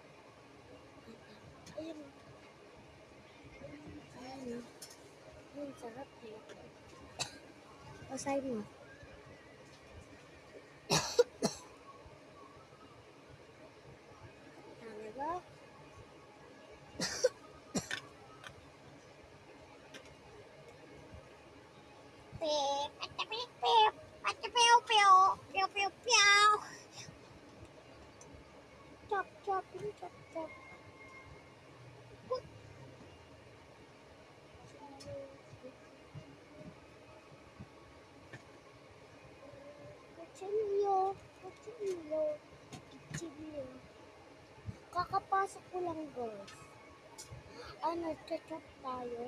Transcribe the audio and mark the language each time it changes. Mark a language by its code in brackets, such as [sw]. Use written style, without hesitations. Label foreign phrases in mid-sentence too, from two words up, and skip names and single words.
[tl] Ayan o. Ayan o. Ayan, sarap eh. Pasay mo. Tama ba? Pip, pip, pip, pew, pew, pew, pew, pew. [en] Chop, chop, chop, chop. [tl] Kutsilyo, kutsilyo, kutsilyo. Kakapasok ko lang, guys. Ano, [en] chop [tl] tayo.